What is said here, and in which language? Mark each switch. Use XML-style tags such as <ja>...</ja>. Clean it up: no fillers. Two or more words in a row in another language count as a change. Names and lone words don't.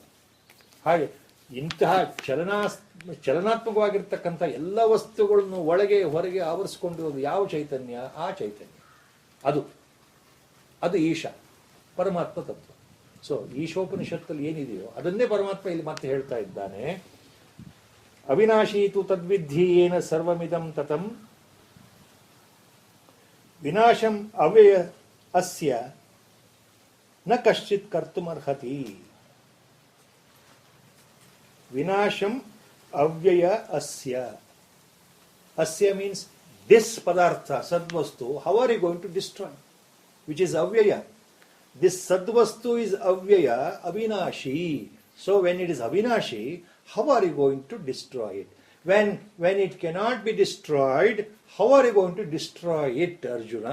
<kn>ಹಾಗೆ ಇಂತಹ ಚಲನಾತ್ಮಕವಾಗಿರ್ತಕ್ಕಂಥ ಎಲ್ಲ ವಸ್ತುಗಳನ್ನು ಒಳಗೆ ಹೊರಗೆ ಆವರಿಸಿಕೊಂಡಿರೋದು ಯಾವ ಚೈತನ್ಯ? ಆ ಚೈತನ್ಯ, ಅದು ಈಶಾ, ಪರಮಾತ್ಮ ತತ್ವ. ಸೊ ಈಶೋಪನಿಷತ್ತಲ್ಲಿ ಏನಿದೆಯೋ ಅದನ್ನೇ ಪರಮಾತ್ಮ ಇಲ್ಲಿ ಮತ್ತೆ ಹೇಳ್ತಾ ಇದ್ದಾನೆ.</kn> <sa>ಅವಿನಾಶೀತು ತದ್ವಿಧಿ ಏನ ಸರ್ವಮಿದಂ ತತಂ ವಿನಾಶಂ ಅವ್ಯಯ ಅಸ್ಯ ನ ಕಶ್ಚಿತ್ ಕರ್ತುಮರ್ಹತಿ. ವಿನಾಶಂ ಅವ್ಯಯ ಅಸ್ಯ.</sa> <en>Asya means this padartha, sadvastu, how are you going to destroy? Which is avyaya. This sadvastu is avyaya, avinashi. So when it is avinashi, how are you going to destroy it? When it cannot be destroyed, how are you going to destroy it, Arjuna?</en>